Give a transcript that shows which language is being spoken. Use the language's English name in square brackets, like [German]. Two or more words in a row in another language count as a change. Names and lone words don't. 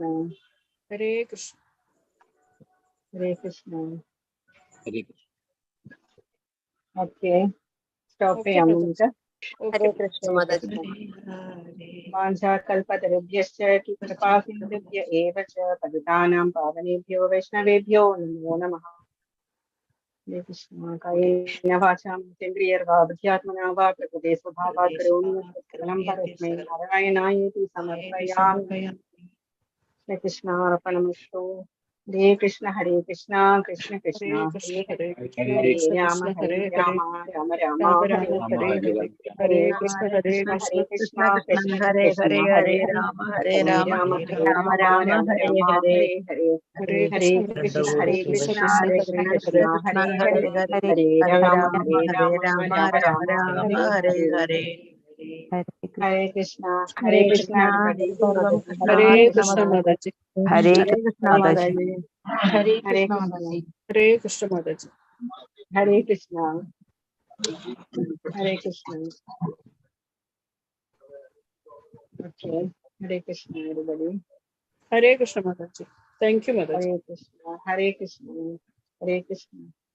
[Sanskrit] हरे कृष्ण. हरे कृष्ण. [English] okay, stop [Malayalam] ചെയ്യാം നമുക്ക്. [Sanskrit] हरे कृष्ण माताजी. वाञ्छाकल्पतरुभ्यश्च कृपासिन्धुभ्य एव च पतितानां पावनेभ्यो वैष्णवेभ्यो नमो नमः. हरे कृष्ण. कायेन वाचा मनसेन्द्रियैर्वा बुद्ध्यात्मना वा प्रकृते स्वभावात् करोमि यत्सकलं परस्मै नारायणायेति समर्पयामि. हरे कृष्ण अर्पणमस्तु. हरे कृष्ण. हरे कृष्ण. कृष्ण कृष्ण हरे हरे, हरे राम हरे राम राम राम हरे हरे. हरे कृष्ण. हरे कृष्ण. कृष्ण कृष्ण हरे हरे, हरे राम हरे राम राम राम हरे हरे. हरे हरे कृष्ण. हरे कृष्ण. कृष्ण कृष्ण हरे हरे, हरे राम हरे राम राम राम हरे हरे. हरे कृष्ण. हरे कृष्ण. हरे कृष्ण माताजी. हरे कृष्ण माताजी. हरे कृष्ण. हरे कृष्ण माताजी. हरे कृष्ण. हरे कृष्ण. Okay. हरे कृष्ण, [English] everybody. [Sanskrit] हरे कृष्ण माताजी. [English] Thank you, Mataji. [Sanskrit] हरे कृष्ण. हरे कृष्ण. हरे कृष्ण.